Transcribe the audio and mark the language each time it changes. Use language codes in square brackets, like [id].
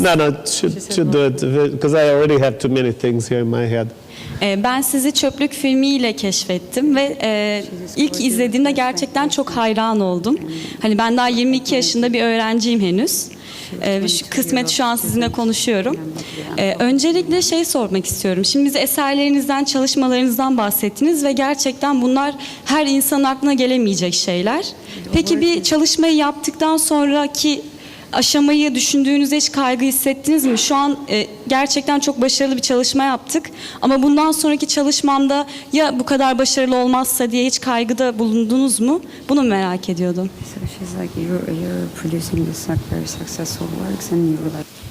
[en] No, should do it because I already have too many things here in my head. [tr] Ben sizi Çöplük filmiyle keşfettim ve ilk izlediğimde gerçekten çok hayran oldum. Hani ben daha 22 yaşında bir öğrenciyim henüz. Kısmet şu an sizinle konuşuyorum. Öncelikle şey sormak istiyorum. Şimdi bize eserlerinizden, çalışmalarınızdan bahsettiniz ve gerçekten bunlar her insanın aklına gelemeyecek şeyler. Peki bir çalışmayı yaptıktan sonraki aşamayı düşündüğünüzde hiç kaygı hissettiniz mi? Şu an gerçekten çok başarılı bir çalışma yaptık ama bundan sonraki çalışmamda ya bu kadar başarılı olmazsa diye hiç kaygıda bulundunuz mu? Bunu merak ediyordum. [en] So she's like, you're producing this like very successful works and you were like.